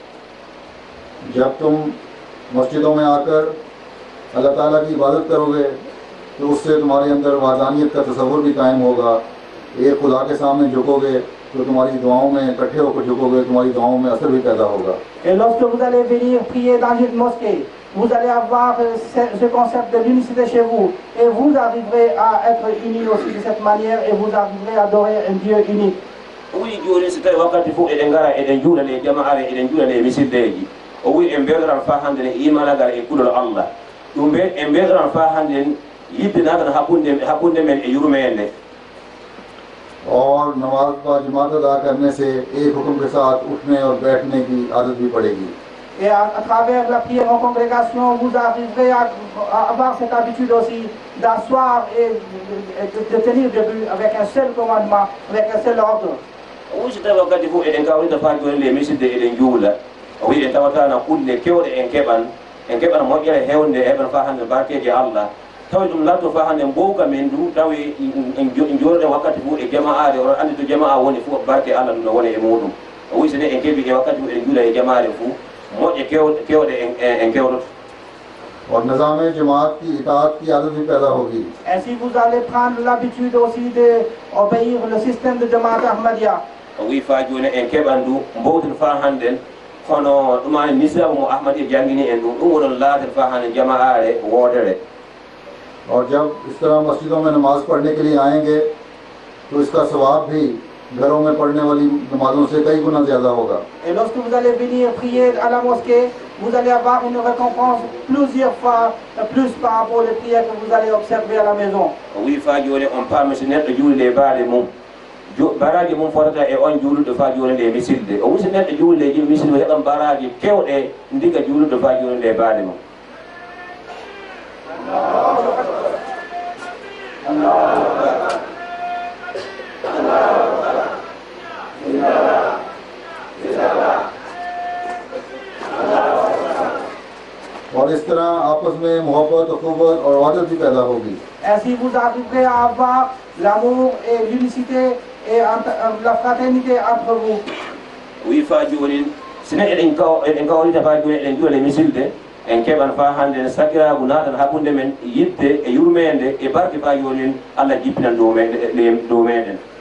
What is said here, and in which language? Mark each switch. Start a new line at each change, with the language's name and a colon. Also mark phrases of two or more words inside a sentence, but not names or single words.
Urdu: جب تم مسجدوں میں آکر اللہ تعالیٰ کی عبادت کروگے تو اس سے تمہارے اندر وحدانیت کا تصور بھی قائم ہوگا. ایک خدا کے سامنے جھکوگے تو تمہاری دعاؤں میں اکٹھے ہوکر جھکوگے، تمہاری دعاؤں میں اثر بھی پیدا ہوگا.
French: Et lorsque vous allez venir prier dans une mosquée, vous allez avoir ce concept de l'unicité chez vous et vous arriverez à être unis aussi de cette manière et vous arriverez à adorer un Dieu unique.
Fula: o wi joni so tawi wakkati fof eɗen gara eɗen juulane e jama'are eɗen juulane e misildeji o wi en beedoran fa hande ne imanagal e kulol Allah ɗum en beedoran fa hande yibbinagan hakkunde men e yurmede।
Urdu: اور نماز کا جماعت ادا کرنے سے ایک حکم کے ساتھ اٹھنے اور بیٹھنے کی عادت بھی پڑے گی.
French: Et à travers la prière en congrégation, vous arriverez à avoir cette habitude aussi d'asseoir et de tenir debout avec un seul commandement, avec un seul ordre.
Fula: wusi tawa kadi fu eɗen kawrita fa joni le misidde eɗen juula o wi en tawatano kulle kewɗe en keɓan moƴƴere hewnde heɓan fa hande barkeji Allah tawi ɗum latto fa hande mbowka men du tawi en jooɗoɗen wakkati fu e jama'are oɗon andi to jama'a woni fu barke Allah ɗum no woni e muɗum o wi so ne en keeɓi e wakkati fu eɗen juula e jama'are fu moƴƴe kewɗe en kewroto.
Urdu: اور نظام جماعت کی اطاعت کی عادت بھی پیدا ہوگی.
French: Ainsi vous allez prendre l'habitude aussi d'obéir le système de Jamaat Ahmadiyya.
Fula: wi fa joni en keɓan du mbowten fa hannden kono ɗumani misabu mo Ahmadiyya jangini en ɗum woɗon laaten fa hande jama'are woodere.
Urdu: اور جب اس طرح مسجدوں میں نماز پڑھنے کے لیے آئیں گے تو اس کا ثواب بھی گھروں میں پڑھنے والی نمازوں سے کئی گنا زیادہ ہوگا.
French: Et lorsque vous allez venir prier à la mosquée, vous allez avoir une récompense plusieurs fois plus par rapport aux prières que vous allez observer à la maison.
Fula: wi fa joni on paami so neɗɗo juulde baade mum baraji mum fotata e on juuluɗo fa joni nde misilde o wi so neɗɗo juulde e misilde heɓan baraji kewɗe ndiga juuluɗo fa joni nde baade mum.
Urdu: اور اس طرح آپس میں محبت، اخوت اور وحدت بھی پیدا ہوگی.
French: Ainsi vous arriverez à avoir l'amour et l'unicité et la fraternité entre vous.
Fula: wi fa joni sine eɗen kawrita fa joni eɗen juula e misilde en keɓan fa hande sakiragu natan hakkude men yidde e yurmede e barke fa joni Allah jippinan dow meɗen.